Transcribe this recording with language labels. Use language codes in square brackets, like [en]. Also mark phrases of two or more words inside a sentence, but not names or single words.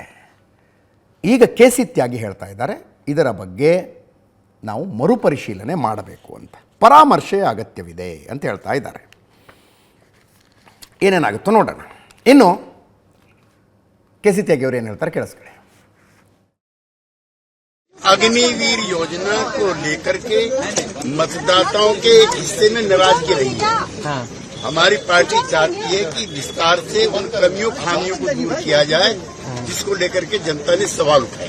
[kn] ಈಗ ಕೇಸಿ ತ್ಯಾಗಿ ಹೇಳ್ತಾ ಇದ್ದಾರೆ, ಇದರ ಬಗ್ಗೆ ನಾವು ಮರುಪರಿಶೀಲನೆ ಮಾಡಬೇಕು ಅಂತ, ಪರಾಮರ್ಶೆ ಅಗತ್ಯವಿದೆ ಅಂತ ಹೇಳ್ತಾ ಇದ್ದಾರೆ. ಏನೇನಾಗುತ್ತೋ ನೋಡೋಣ. ಇನ್ನು केसी त्यागी ಏನು ಹೇಳ್ತಾರೆ ಕೇಳಿಸ್ಕೊಳ್ಳಿ. [hi] अग्निवीर योजना को लेकर के मतदाताओं के एक हिस्से में नाराजगी रही है। हाँ। हमारी पार्टी चाहती है कि विस्तार से उन कमियों खामियों को दूर किया जाए, जिसको लेकर के जनता ने सवाल उठाए।